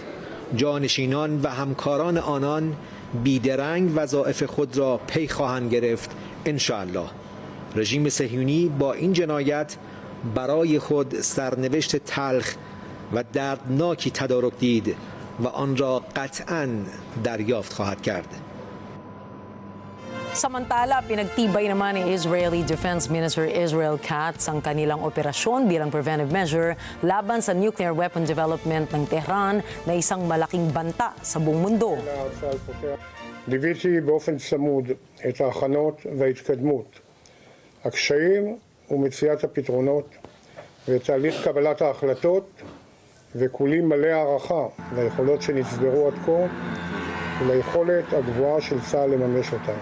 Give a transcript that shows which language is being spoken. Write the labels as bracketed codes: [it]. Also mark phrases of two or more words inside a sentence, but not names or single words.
[fa] جانشینان و همکاران آنان بیدرنگ وظایف خود را پی خواهند گرفت انشاءالله. رژیم صهیونی با این جنایت برای خود سرنوشت تلخ و دردناکی تدارک دید و آن را قطعاً دریافت خواهد کرد. [tl] Samantala, pinagtibay naman ni [en] Israeli Defense Minister [tl] Israel Katz ang kanilang operasyon bilang [en] preventive measure [tl] laban sa [en] nuclear weapon development [tl] ng Tehran na isang malaking banta sa buong mundo. [he] ליוויתי באופן צמוד את ההכנות וההתקדמות, הקשיים ומציאת הפתרונות ותהליך קבלת ההחלטות, וכולי מלא הערכה ליכולות שנצברו עד כה וליכולת הגבוהה של צה"ל לממש אותן.